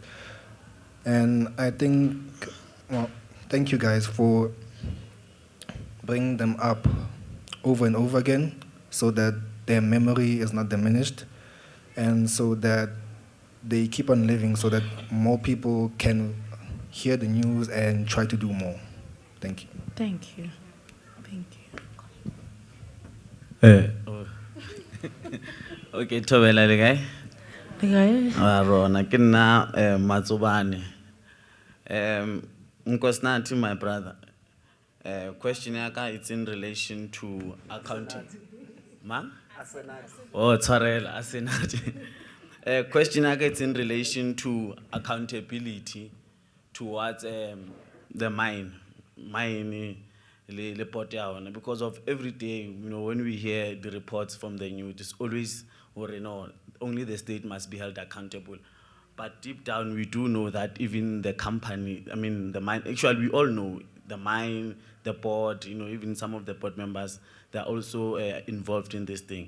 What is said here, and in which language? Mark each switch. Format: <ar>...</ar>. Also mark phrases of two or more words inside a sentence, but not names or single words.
<en>And I think, thank you guys for bringing them up over and over again so that their memory is not diminished, and so that they keep on living, so that more people can hear the news and try to do more. Thank you. Thank you. Thank you.</en> <nso>Okay, Tobela le kae? Le kae? Rona ke nna Matsobane. Nkosinathi,</nso> <en>my brother. Question yaka, it's in relation to accounting. Ma? Asenati.</en> <nso>Oh, tshwarela, Asenati.</nso> <en>Question yaka, it's in relation to accountability towards the mine le port ya ona, because of every day, you know, when we hear the reports from the news, it's always, only the state must be held accountable. But deep down, we do know that even the company, I mean, the mine, actually, we all know the mine, the board, you know, even some of the board members, they're also involved in this thing.</en>